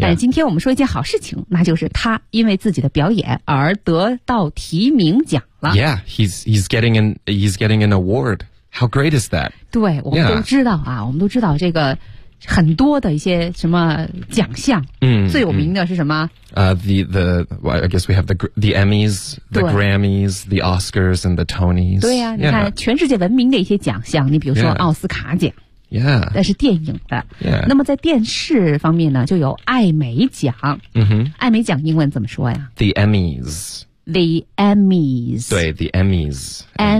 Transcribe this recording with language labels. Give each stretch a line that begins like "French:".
Chinese: 但今天我们说一件好事情，那就是他因为自己的表演而得到提名奖了。
English: Yeah, he's getting an award. How great is that?
Chinese: 对，我们都知道啊，
English: yeah.
Chinese: 我们都知道这个很多的一些什么奖项。最有名的是什么？
English: Well, I guess we have the Emmys, the Grammys, the Oscars, and the Tonys.
Chinese: 对呀、啊，
English: yeah.
Chinese: 你看全世界闻名的一些奖项，你比如说奥斯卡奖。
English: Yeah. Yeah.
Chinese: 但是电影的、
English: yeah.
Chinese: 那么在电视方面呢就有艾美奖、 mm-hmm. 艾美奖英文怎么说呀
English: The Emmys The Emmys
Chinese: 对
English: The Emmys Emmys、